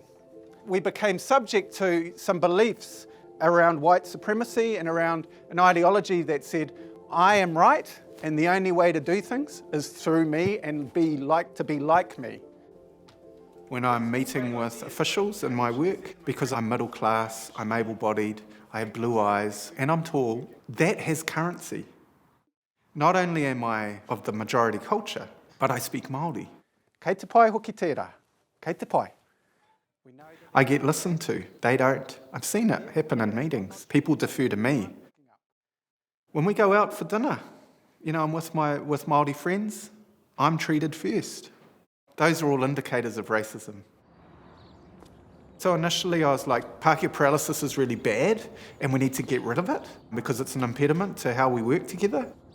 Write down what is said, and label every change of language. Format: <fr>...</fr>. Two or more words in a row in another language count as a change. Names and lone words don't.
<en>We became subject to some beliefs around white supremacy and around an ideology that said, I am right, and the only way to do things is through me and be like me. When I'm meeting with officials in my work, because I'm middle class, I'm able-bodied, I have blue eyes, and I'm tall, that has currency. Not only am I of the majority culture, but I speak Māori.</en> <mi>Kei te pai hoki tērā, kei te pai.</mi> <en>I get listened to, they don't. I've seen it happen in meetings. People defer to me. When we go out for dinner, you know, I'm with Māori friends, I'm treated first. Those are all indicators of racism. So initially I was like, Pākehā Paralysis is really bad and we need to get rid of it because it's an impediment to how we work together.</en>